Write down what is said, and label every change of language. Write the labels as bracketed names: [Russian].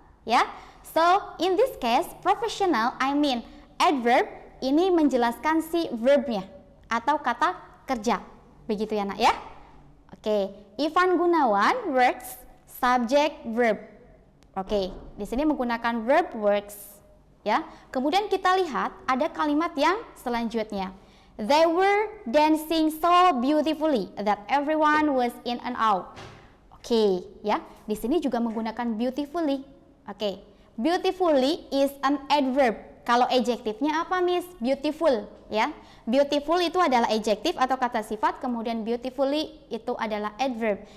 [Indonesian] Ya. [English] So, in this case, professional, I mean adverb [Indonesian] ini menjelaskan si verbnya atau kata kerja. Begitu ya nak ya. [English] Oke, Ivan Gunawan works subject verb. [Indonesian] Oke, di sini menggunakan verb works ya. Kemudian kita lihat ada kalimat yang selanjutnya. [English] They were dancing so beautifully that everyone was in and out. Oke, ya. [Indonesian] Di sini juga menggunakan beautifully. Oke. [English] Beautifully is an adverb. [Indonesian] Kalau adjektifnya apa Miss? Beautiful ya. Beautiful itu adalah adjektif atau kata sifat, kemudian beautifully itu adalah adverb.